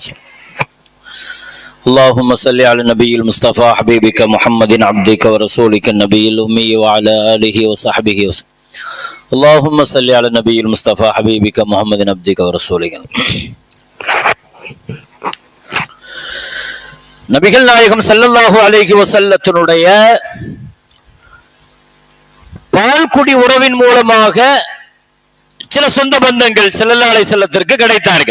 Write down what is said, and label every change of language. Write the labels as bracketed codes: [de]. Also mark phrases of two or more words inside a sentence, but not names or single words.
[ar] اللهم صل على النبي المصطفى حبيبك محمد عبدك ورسولك النبي الأمي وعلى آله وصحبه وسلم. اللهم صل على النبي المصطفى حبيبك محمد عبدك ورسولك. [ta] நபிகள் நாயகம் [ar] صلى الله عليه وسلم [ta] பால்குடி உறவின் மூலமாக சில சொந்த பந்தங்கள் [ar] صلى الله عليه وسلم [ta] கிடைத்தார்கள்.